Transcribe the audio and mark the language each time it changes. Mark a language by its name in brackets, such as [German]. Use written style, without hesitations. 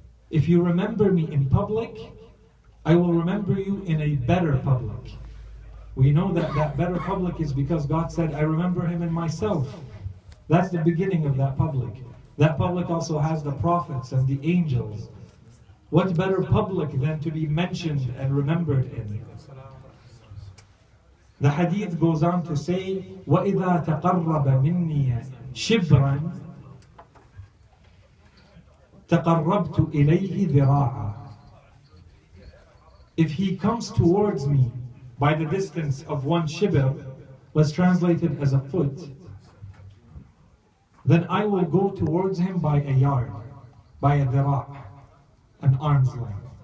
[English] If you remember me in public, I will remember you in a better public. We know that that better public is because God said, I remember him in myself. That's the beginning of that public. That public also has the prophets and the angels. What better public than to be mentioned and remembered in? The hadith goes on to say, [Arabic] وَإِذَا تَقَرَّبَ مِنِّي شِبْرًا تَقَرَّبْتُ إِلَيْهِ ذِرَاعًا. [English] If he comes towards me by the distance of one shibr, was translated as a foot, then I will go towards him by a yard, by a dhira'. an arm's length.